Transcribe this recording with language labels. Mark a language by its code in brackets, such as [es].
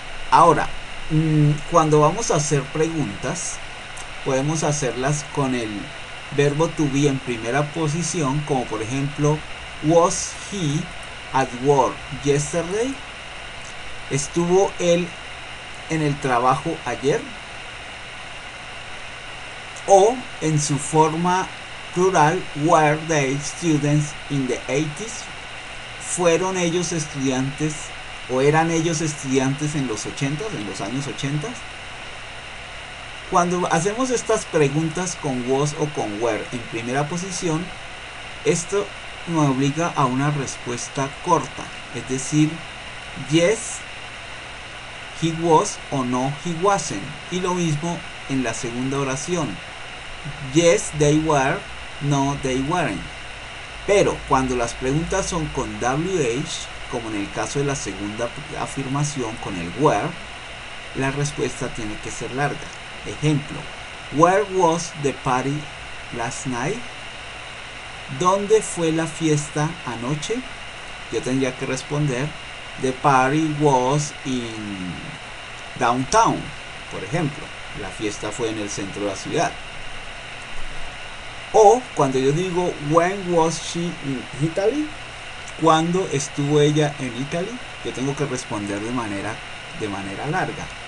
[es] Ahora, cuando vamos a hacer preguntas, podemos hacerlas con el verbo to be en primera posición, como por ejemplo, [en] was he at work yesterday? [es] ¿Estuvo él en el trabajo ayer? O en su forma plural, [en] were they students in the 80s? [es] ¿Fueron ellos estudiantes o eran ellos estudiantes en los 80s, en los años 80? Cuando hacemos estas preguntas con was o con were en primera posición, esto nos obliga a una respuesta corta, es decir, [en] yes, he was, [es] o [en] no, he wasn't. [es] Y lo mismo en la segunda oración, [en] yes, they were, no, they weren't. [es] Pero cuando las preguntas son con WH, como en el caso de la segunda afirmación con el were, la respuesta tiene que ser larga. Ejemplo, [en] where was the party last night? [es] ¿Dónde fue la fiesta anoche? Yo tendría que responder, [en] the party was in downtown, [es] por ejemplo. La fiesta fue en el centro de la ciudad. O cuando yo digo [en] when was she in Italy, [es] cuando estuvo ella en Italy, yo tengo que responder de manera larga.